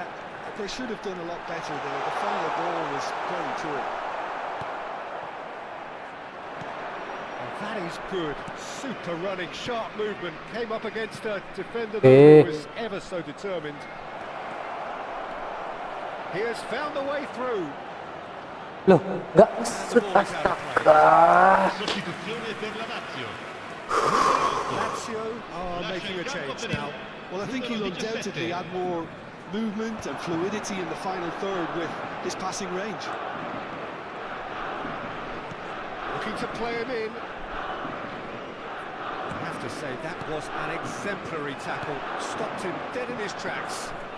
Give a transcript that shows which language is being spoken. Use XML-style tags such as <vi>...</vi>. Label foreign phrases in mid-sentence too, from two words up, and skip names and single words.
<en>They should have done a lot better there. The final ball was very poor. And that is good. Super running, sharp movement. Came up against a defender who was ever so determined. He has found a way through.</en> <id>Loh, nggak astaga.</id> <it>Sostituzione per la Lazio.</it> <en>Lazio are making a change now. Well, I think he'll undoubtedly add more movement and fluidity in the final third with his passing range. Looking to play him in. to say that was an exemplary tackle. Stopped him dead in his tracks.</en>